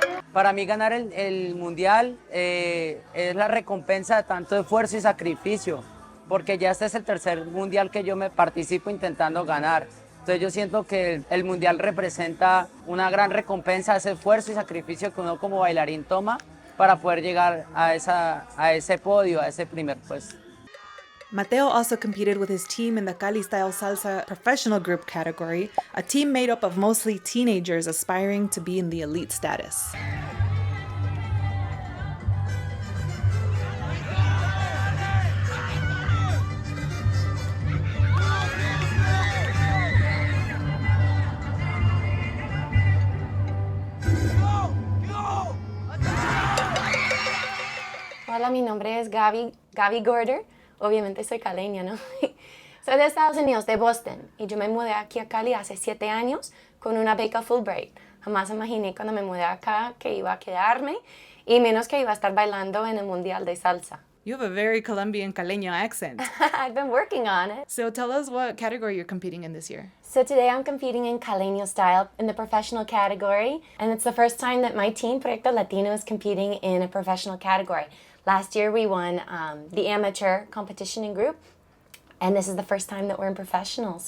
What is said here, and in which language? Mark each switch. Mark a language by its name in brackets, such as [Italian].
[Spanish] Para mí ganar el mundial es la recompensa de tanto esfuerzo y sacrificio, porque ya este es el tercer mundial que yo me participo intentando ganar. Entonces yo siento que el mundial representa una gran recompensa, ese esfuerzo y sacrificio que uno como bailarín toma para poder llegar a ese podio, a ese primer puesto. [English] Mateo also competed with his team in the Cali Salsa professional group category, a team made up of mostly teenagers aspiring to be in the elite status. [Spanish] Hola, mi nombre es Gaby Gorder. Obviamente soy caleña, ¿no? Soy de Estados Unidos, de Boston, y yo me mudé aquí a Cali hace 7 años con una beca Fulbright. Jamás imaginé cuando me mudé acá que iba a quedarme y menos que iba a estar bailando en el Mundial de Salsa. [English] You have a very Colombian Caleño accent. I've been working on it. So tell us what category you're competing in this year. So today I'm competing in Caleño style in the professional category, and it's the first time that my team, Proyecto Latino, is competing in a professional category. Last year we won the amateur competition in group, and this is the first time that we're in professional.